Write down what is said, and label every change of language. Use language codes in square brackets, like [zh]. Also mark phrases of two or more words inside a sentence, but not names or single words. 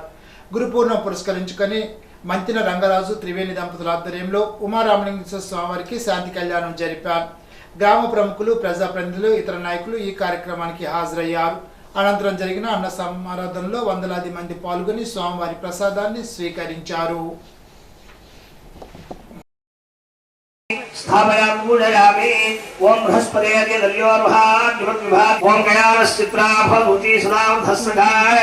[te] గురుపూర్ణం పురస్కరించుకొని మంతిన రంగరాజు, త్రివేణి దంపతుల ఆధ్వర్యంలో ఉమా రామలింగేశ్వర స్వామి వారికి శాంతి కళ్యాణం జరిపారు. గ్రామ ప్రముఖులు, ప్రజాప్రతినిధులు, ఇతర నాయకులు ఈ కార్యక్రమానికి హాజరయ్యారు. అనంతరం జరిగిన అన్న సమారాధనలో వందలాది మంది పాల్గొని స్వామివారి ప్రసాదాన్ని స్వీకరించారు. [sa] स्थापयामि पूजयामि ओम बृहस्पते दल्योर्भाद्युद्विभात् ओम गयानश्चित्राभूति सुनामधस्सगाय